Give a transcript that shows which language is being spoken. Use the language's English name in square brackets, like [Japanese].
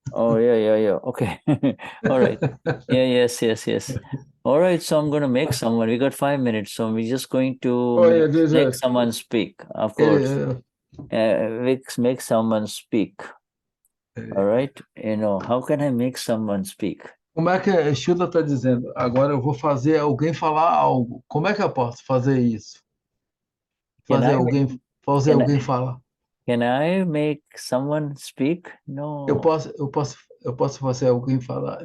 [English] Oh, yeah. Okay. All right. Yes. All right, so I'm going to make someone. We got 5 minutes, so we're just going to make someone speak. Of course. Make someone speak. All right. How can I make someone speak? [Portuguese] Como é que a Shuddha está dizendo? Agora eu vou fazer alguém falar algo. Como é que eu posso fazer isso? Fazer alguém falar. [English] Can I make someone speak? No. [Portuguese] Eu posso fazer alguém falar?